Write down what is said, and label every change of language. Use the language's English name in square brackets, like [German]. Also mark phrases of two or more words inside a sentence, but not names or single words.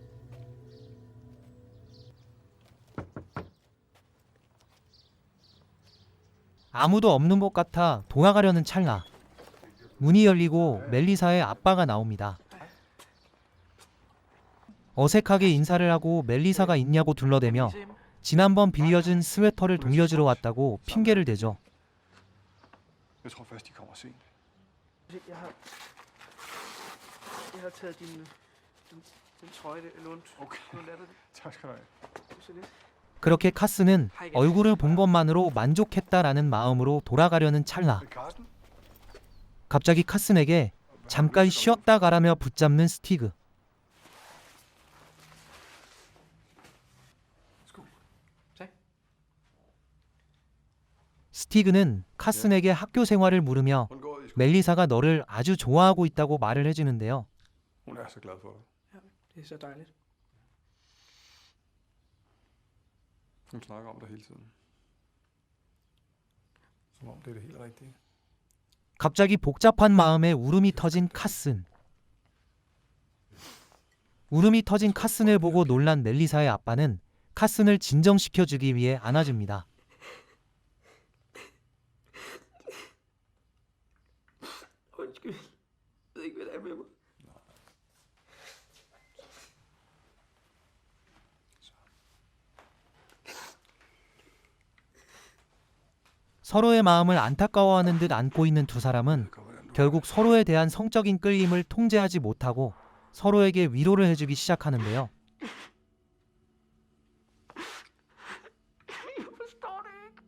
[Korean] 아무도 없는 것 같아 도망가려는 찰나 문이 열리고 멜리사의 아빠가 나옵니다. 어색하게 인사를 하고 멜리사가 있냐고 둘러대며 지난번 빌려준 스웨터를 돌려주러 왔다고 핑계를 대죠. [Danish] Jeg tror først, de kommer sent. Jeg har taget din trøje, lånt. Okay, Lånt af dig. tak skal du have. Du ser lidt. [Korean] 그렇게 카스는 얼굴을 본 것만으로 만족했다라는 마음으로 돌아가려는 찰나 Carsten? 갑자기 카슨에게 잠깐 쉬었다 가라며 붙잡는 스티그. [Danish] Tag. [Korean] 스티그는 카슨에게 학교 생활을 물으며 [Danish] Hvordan går det i skole? [Korean] 멜리사가 너를 아주 좋아하고 있다고 말을 해주는데요. [Danish] Hun Hun er så glad for dig. Det er så dejligt. Hun snakker om dig hele tiden. Som om det er det helt rigtige. [Korean] 갑자기 복잡한 마음에 울음이 터진 카슨. 울음이 터진 카슨을 보고 놀란 멜리사의 아빠는 카슨을 진정시켜주기 위해 안아줍니다. [Danish] Undskyld. Jeg ved ikke, hvad det er med mig. [Korean] 서로의 마음을 안타까워하는 듯 안고 있는 두 사람은 결국 서로에 대한 성적인 끌림을 통제하지 못하고 서로에게 위로를 해주기 시작하는데요. [Danish] Jeg forstår det ikke.